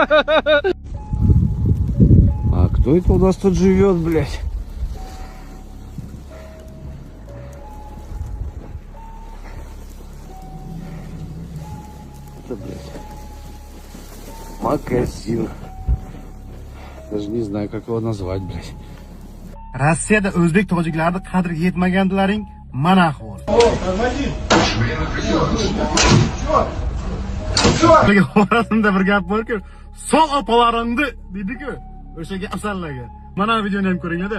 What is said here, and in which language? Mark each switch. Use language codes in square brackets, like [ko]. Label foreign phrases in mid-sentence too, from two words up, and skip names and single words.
[ru] А кто это у нас тут живет, блядь? Это, блядь, магазин. Даже не знаю, как его назвать, блядь. [uz] Rossiyada o'zbek tojiklarni qadriga yetmaganlaring mana ahvol. Xorazmda bir gap borku, "Sol opalaringni" dedi-ku, o'shaga asallarga. Mana videoni ham ko'ringlar-da.